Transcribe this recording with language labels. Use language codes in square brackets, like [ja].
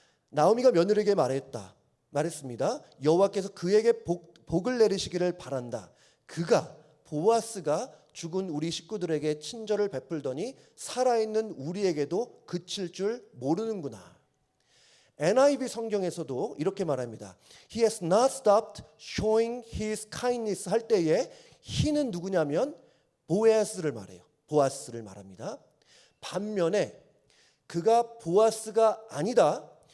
[ko] 나오미가 며느리에게 말했습니다. 여호와께서 그에게 복을 내리시기를 바란다. 그가 보아스가 죽은 우리 식구들에게 친절을 베풀더니 살아있는 우리에게도 그칠 줄 모르는구나. NIV 성경에서도 이렇게 말합니다. [en] He has not stopped showing his kindness [ko] 할 때에 he는 누구냐면 보아스를 말해요. 보아스를 말합니다. 반면에 그가 보아스가 아니다.